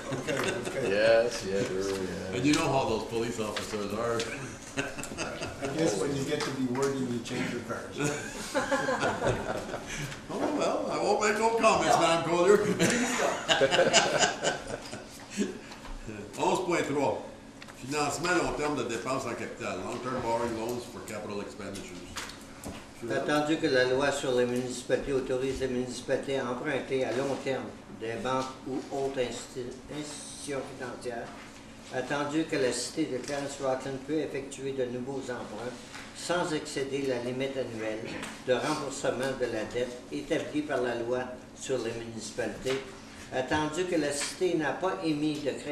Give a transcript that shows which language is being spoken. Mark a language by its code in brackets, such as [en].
[en] Okay, okay. Yes, yes, yeah. And you know how those police officers are. I guess when you get to be working, you change your cars. Oh, well, I won't make no comments, Madame Collier. 11.3. [fr] Financement long terme de dépenses en capital. [en] Long-term borrowing loans for capital expenditures. [fr] Attendu que la loi sur les municipalités autorise les municipalités à emprunter à long terme des banques ou autres institutions financières, attendu que la cité de Clarence Rockland peut effectuer de nouveaux emprunts sans excéder la limite annuelle de remboursement de la dette établie par la loi sur les municipalités, attendu que la cité n'a pas émis de